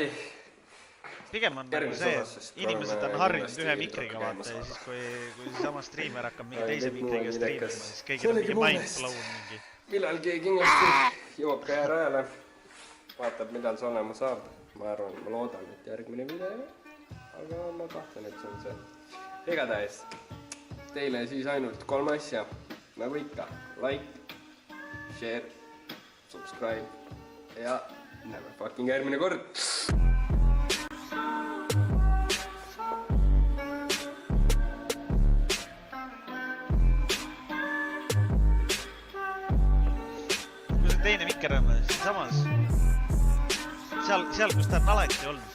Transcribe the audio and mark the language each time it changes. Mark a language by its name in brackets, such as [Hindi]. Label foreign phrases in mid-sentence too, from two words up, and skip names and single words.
[Estonian] Pigem on nagu see, inimesed on harjunud ühe mikriga vaata ja siis kui sama striimer hakkab mingi teise mikriga striimima, siis kõigil on mingi mindblown mingi. Millalgi kindlasti jõuab ka rajale. Vaatab, millal see olema saab. Ma arvan, ma loodan, et järgmine video. Aga ma tahtlen, et see on see. Igatahes teile siis ainult 3 asja. Nagu ikka, [English] like, share, subscribe [Estonian] ja näeme fucking järgmine kord. Kui see teine mikker on, siis samas seal, kus ta on alati olnud.